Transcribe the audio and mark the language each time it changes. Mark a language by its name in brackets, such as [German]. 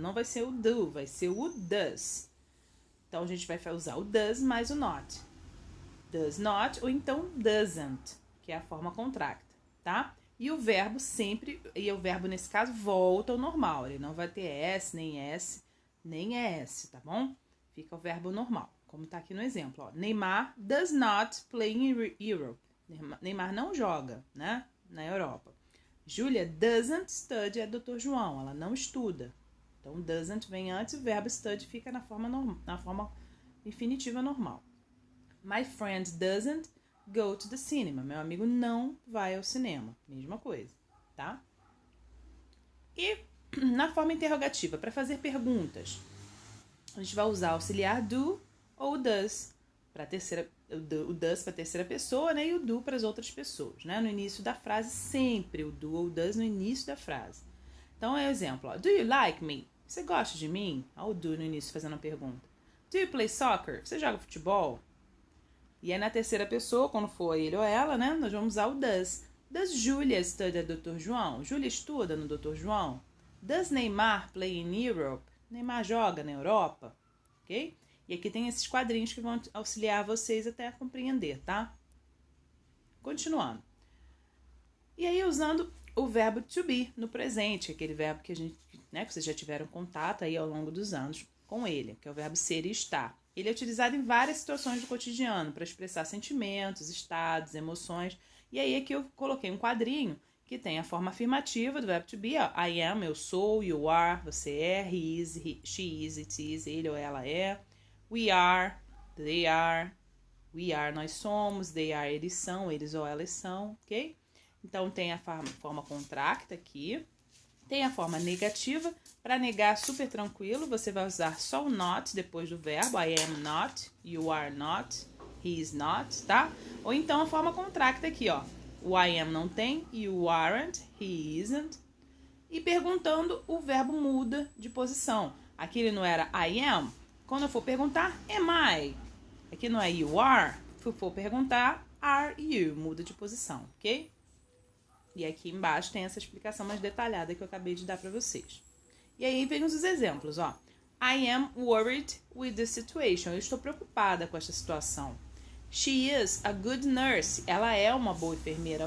[Portuguese] Não vai ser o do, vai ser o does. Então, a gente vai usar o does mais o not. Does not, ou então doesn't, que é a forma contracta, tá? E o verbo nesse caso volta ao normal. Ele não vai ter S, nem S, nem ES, tá bom? Fica o verbo normal, como tá aqui no exemplo. Ó. [English] Neymar does not play in Europe. [Portuguese] Neymar não joga, né? Na Europa. [English] Julia doesn't study at Dr. [Portuguese] João. Ela não estuda. Então, doesn't vem antes e o verbo study fica na forma infinitiva normal. [English] My friend doesn't go to the cinema. [Portuguese] Meu amigo não vai ao cinema. Mesma coisa, tá? E na forma interrogativa, para fazer perguntas, a gente vai usar auxiliar do ou does para o does para a terceira pessoa, né? E o do para as outras pessoas, né? No início da frase, sempre o do ou does no início da frase. Então, é o exemplo. Ó, [English] do you like me? [Portuguese] Você gosta de mim? Olha o do no início fazendo a pergunta. [English] Do you play soccer? [Portuguese] Você joga futebol? E aí na terceira pessoa, quando for ele ou ela, né? Nós vamos usar o does. [English] Does Julia study at Dr. João? [Portuguese] Julia estuda no Dr. João? [English] Does Neymar play in Europe? [Portuguese] Neymar joga na Europa? Ok? E aqui tem esses quadrinhos que vão auxiliar vocês até a compreender, tá? Continuando. E aí, usando o verbo to be no presente, aquele verbo que a gente, né, que vocês já tiveram contato aí ao longo dos anos com ele, que é o verbo ser e estar. Ele é utilizado em várias situações do cotidiano para expressar sentimentos, estados, emoções. E aí aqui eu coloquei um quadrinho que tem a forma afirmativa do verbo to be, ó. [English] I am, [Portuguese] eu sou, [English] you are, [Portuguese] você é, [English] he is, she is, it is, [Portuguese] ele ou ela é. [English] We are, they are, we are, [Portuguese] nós somos, [English] they are, [Portuguese] eles são, eles ou elas são, [English] ok? [Portuguese] Então tem a forma contracta aqui. Tem a forma negativa. Para negar, super tranquilo, você vai usar só o not depois do verbo. [English] I am not, you are not, he is not, tá? [Portuguese] Ou então a forma contracta aqui, ó. [English] O I am [Portuguese] não tem, [English] you aren't, he isn't. [Portuguese] E perguntando, o verbo muda de posição. Aqui ele não era I am. Quando eu for perguntar, am I? Aqui não é you are. Se eu for perguntar, are you? Muda de posição, ok? E aqui embaixo tem essa explicação mais detalhada que eu acabei de dar para vocês. E aí vem os exemplos, ó. [English] I am worried with the situation. [Portuguese] Eu estou preocupada com esta situação. [English] She is a good nurse. [Portuguese] Ela é uma boa enfermeira.